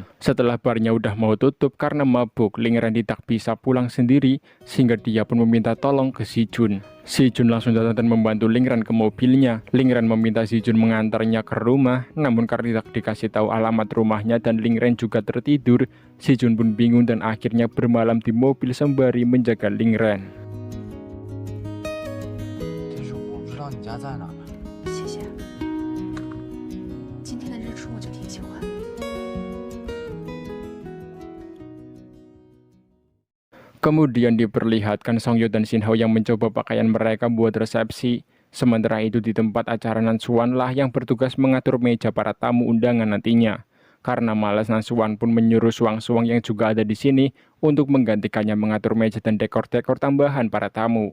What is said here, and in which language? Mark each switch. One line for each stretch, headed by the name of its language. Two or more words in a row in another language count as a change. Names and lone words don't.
Indonesian: Setelah barnya udah mau tutup karena mabuk, Ling Ren tidak bisa pulang sendiri sehingga dia pun meminta tolong ke Si Jun. Si Jun langsung datang dan membantu Ling Ren ke mobilnya. Ling Ren meminta Si Jun mengantarnya ke rumah, namun karena tidak dikasih tahu alamat rumahnya dan Ling Ren juga tertidur, Si Jun pun bingung dan akhirnya bermalam di mobil sembari menjaga Ling Ren.
Chinese: 但是我不知道你家在哪儿。谢谢。今天的日出我就挺喜欢。
Indonesian: Kemudian diperlihatkan Song Yeol dan Shin Ho yang mencoba pakaian mereka buat resepsi. Sementara itu di tempat acara Nan Suwan lah yang bertugas mengatur meja para tamu undangan nantinya. Karena malas, Nan Suwan pun menyuruh suang-suang yang juga ada di sini untuk menggantikannya mengatur meja dan dekor-dekor tambahan para tamu.